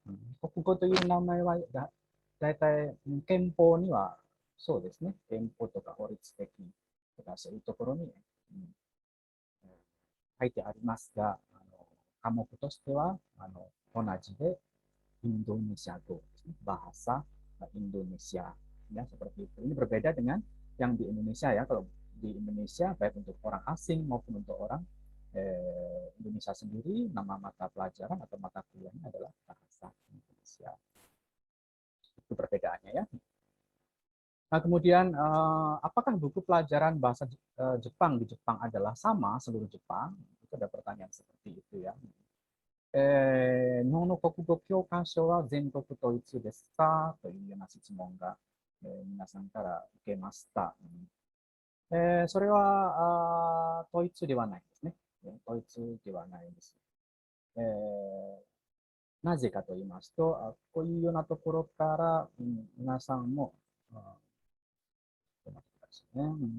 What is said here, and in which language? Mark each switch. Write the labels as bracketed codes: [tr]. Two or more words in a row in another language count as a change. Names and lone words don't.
[ja] 国語という名前はだいたい憲法にはそうですね、憲法とか法律的とかそういうところに、書いてありますが、科目としては同じで、Indonesia Go, [id] bahasa Indonesia. Ya, seperti itu. Ini berbeda dengan yang di Indonesia ya. Kalau di Indonesia, baik untuk orang asing maupun untuk orang Indonesia sendiri, nama mata pelajaran atau mata kuliahnya adalah bahasa Indonesia. Itu perbedaannya ya. Nah, kemudian apakah buku pelajaran bahasa Jepang di Jepang adalah sama seluruh Jepang? Itu ada pertanyaan seperti itu ya. [ja] 日本の国語教科書は全国統一ですかというような質問が、皆さんから受けました。それは統一ではないですね。統一ではないです。なぜかと言いますと、こういうようなところから、皆さんも、ちょっと待ってくださいね。